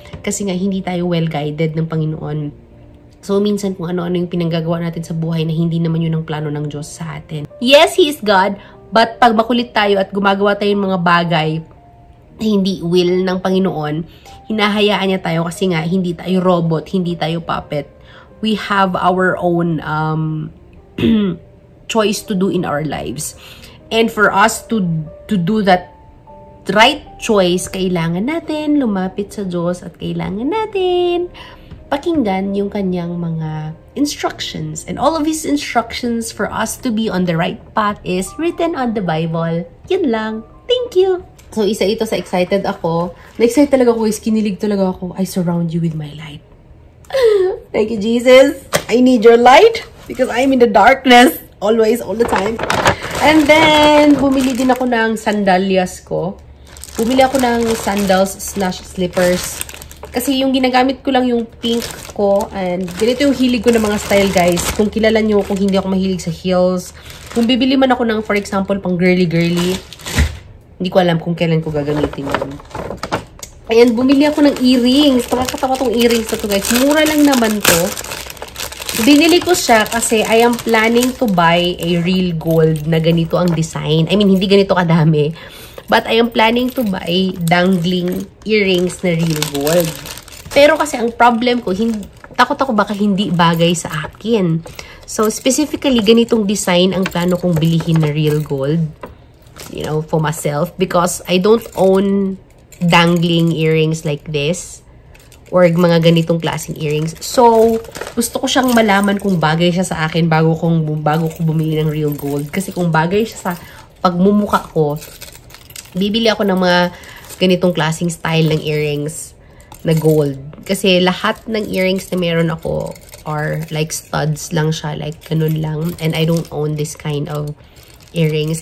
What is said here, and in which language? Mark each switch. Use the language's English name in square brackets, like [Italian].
[Filipino] Kasi nga, hindi tayo well-guided ng Panginoon. So, minsan kung ano-ano yung pinanggagawa natin sa buhay na hindi naman yun ang plano ng Diyos sa atin. [English] Yes, He is God, [Filipino] but pag makulit tayo at gumagawa tayo ng mga bagay na hindi will ng Panginoon, hinahayaan niya tayo kasi nga, hindi tayo robot, hindi tayo puppet. [English] We have our own choice to do in our lives. And for us to do that right choice, [Filipino] kailangan natin lumapit sa Diyos at kailangan natin pakinggan yung kanyang mga instructions. [English] And all of His instructions for us to be on the right path is written on the Bible. [Filipino] Yun lang. [English] Thank you! [Filipino] So, isa ito sa excited ako. Na-excite talaga ako guys. Kinilig talaga ako. [English] I surround you with my light. Thank you, Jesus. I need your light because I'm in the darkness. Always, all the time. [Filipino] And then, bumili din ako ng sandalias ko. Bumili ako ng sandals/slippers. Kasi yung ginagamit ko lang yung pink ko. And ganito yung hilig ko ng mga style, guys. Kung kilala nyo, kung hindi ako mahilig sa heels. Kung bibili man ako ng, for example, pang girly-girly. Hindi ko alam kung kailan ko gagamitin yun. Ayan, bumili ako ng earrings. Nakakatawa tong earrings na to, guys. Mura lang naman to. Binili ko siya kasi [English] I am planning to buy a real gold [Filipino] na ganito ang design. I mean, hindi ganito kadami. [English] But I am planning to buy dangling earrings na real gold. [Filipino] Pero kasi ang problem ko, takot ako baka hindi bagay sa akin. So, specifically, ganitong design ang plano kong bilihin na real gold. [English] You know, for myself. Because I don't own dangling earrings like this. [Filipino] Or mga ganitong klaseng earrings. So, gusto ko siyang malaman kung bagay siya sa akin bago ko bumili ng real gold. Kasi kung bagay siya sa pagmumuka ko, bibili ako ng mga ganitong klaseng style ng earrings na gold. Kasi lahat ng earrings na meron ako are like studs lang siya. Like, ganun lang. [English] And I don't own this kind of earrings.